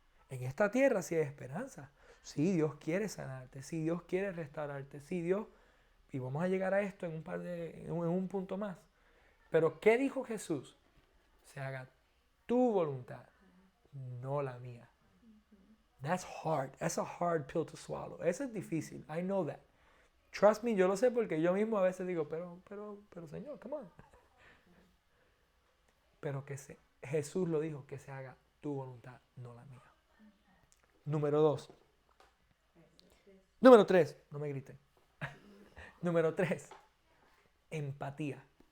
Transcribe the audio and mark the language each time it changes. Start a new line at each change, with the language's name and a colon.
Spanish: En esta tierra sí hay esperanza. Sí, Dios quiere sanarte. Sí, Dios quiere restaurarte. Sí, Dios... Y vamos a llegar a esto en un punto más. Pero ¿qué dijo Jesús? Se haga tu voluntad, no la mía.
English: That's hard. That's a hard pill to swallow.
Spanish: Eso es difícil.
English: I know that. Trust me,
Spanish: yo lo sé porque yo mismo a veces digo, pero Señor,
English: come on.
Spanish: Pero Jesús lo dijo, que se haga tu voluntad, no la mía. Número 2. Número 3, no me griten. Número 3, empatía.